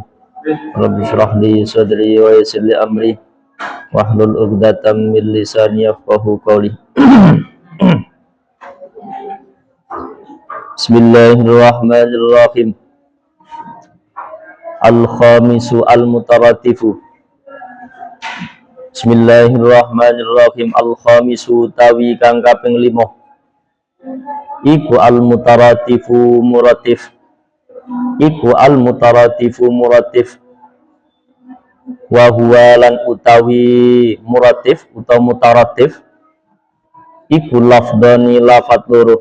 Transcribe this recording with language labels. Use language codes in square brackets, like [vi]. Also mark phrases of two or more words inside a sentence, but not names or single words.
[ar] رب اشرح لي صدري ويسر لي أمري واحلل عقدة من لساني يفقهوا قولي. بسم الله الرحمن الرحيم. الخامس المتطرف. بسم الله الرحمن الرحيم. [jv] Al-Khamisu tawi kang kaping 5 iku [ar] المتطرف مطرف. [jv] Iku [ar] المتطرف مطرف. وهو [jv] lan utawi muratif utawa mutaratif iku lafdhani lafat loro.